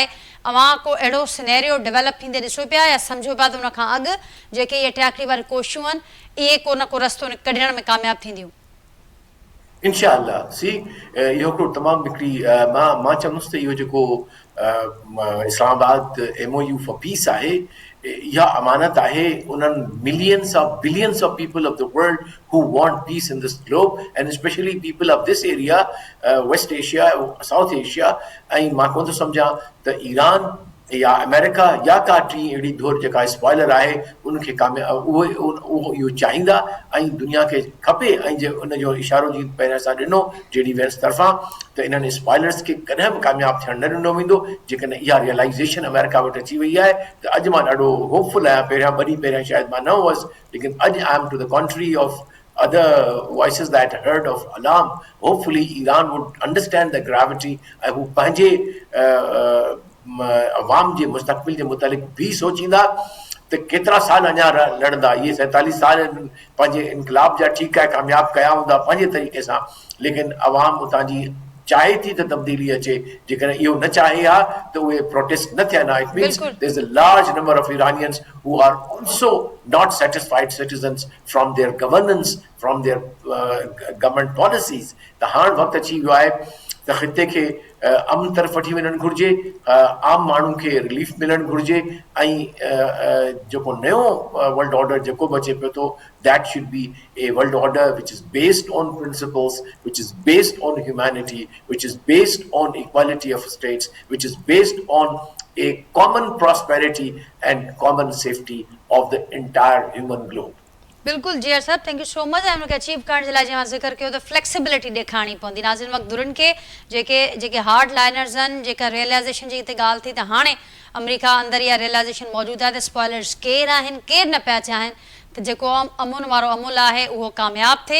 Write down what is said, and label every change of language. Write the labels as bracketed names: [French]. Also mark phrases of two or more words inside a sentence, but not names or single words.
[Sindhi] अवां को अहिड़ो [English] scenario develop [Sindhi] थींदे ॾिसो पिया या सम्झो पिया त उन खां अॻु जेके इहे टियाकड़ी वारी कोशिशूं आहिनि इहे को न को रस्तो कढण में कामयाबु थींदियूं? इंशाअल्लाह सी इहो हिकिड़ो तमामु हिकिड़ी मां चवंदुसि त इहो जेको इस्लामाबाद [English] MOU for peace [Sindhi] आहे, इहा अमानत आहे उन्हनि [English] millions of billions of people of the world who want peace in this globe and specially people of this area, West Asia, South Asia. [Sindhi] ऐं मां कोन थो सम्झां त ईरान या अमेरिका या का टी अहिड़ी धुर जेका स्पॉइलर आहे उनखे उहो इहो चाहींदा ऐं दुनिया खे खपे। ऐं जे उनजो इशारो जीअं पहिरियों असां ॾिनो JD Vance तरफ़ां त इन्हनि स्पॉइलर्स खे कॾहिं बि कामयाबु थियणु न ॾिनो वेंदो। जेकॾहिं इहा रियलाइज़ेशन अमेरिका वटि अची वई आहे त अॼु मां ॾाढो होपफुल आहियां। पहिरियां शायदि मां न हुअसि, लेकिन अॼु [English] I am to the country of other voices that heard of alarm. Hopefully Iran would understand the gravity [Sindhi] ऐं हू पंहिंजे अवाम जे मुस्तक़बिल जे मुतालिक़ बि सोचींदा त केतिरा साल अञा लड़ंदा। इहे 47 साल पंहिंजे इनकलाब जा ठीकु आहे कामयाबु कया हूंदा पंहिंजे तरीक़े सां, लेकिन अवाम उतां जी चाहे थी त तब्दीली अचे। जेकॾहिं इहो न चाहे हा त उहे प्रोटेस्ट न थियनि हा। [English] It means there's a large number of Iranians who are also not satisfied citizens from their governance, from their government policies. [Sindhi] त हाणे वक़्तु अची वियो आहे त ख़िते खे अमन तरफ़ वठी वञणु घुरिजे, आम माण्हुनि खे रिलीफ मिलणु घुरिजे ऐं जेको नयो [English] world order [Sindhi] जेको बि अचे पियो थो, [English] that should be a world order which is based on principles, which is based on humanity, which is based on equality of states, which is based on a common prosperity and common safety of the entire human globe. [Sindhi] बिल्कुलु जीआर साहब, [English] thank you so much. [Sindhi] ऐं हुनखे अचीव करण जे लाइ जीअं ज़िक्र कयो त फ्लेक्सिबिलिटी ॾेखारणी पवंदी। नाज़रीन मक़दूरनि खे जेके [English] hard liners [Sindhi] आहिनि, जेका रियलाइज़ेशन जी हिते ॻाल्हि थी त हाणे अमेरिका अंदरि इहा रियलाइज़ेशन मौजूदु आहे त स्पॉइलर्स केरु आहिनि, केरु न पिया चाहिनि त जेको अमुन वारो अमुल आहे उहो कामयाबु थिए।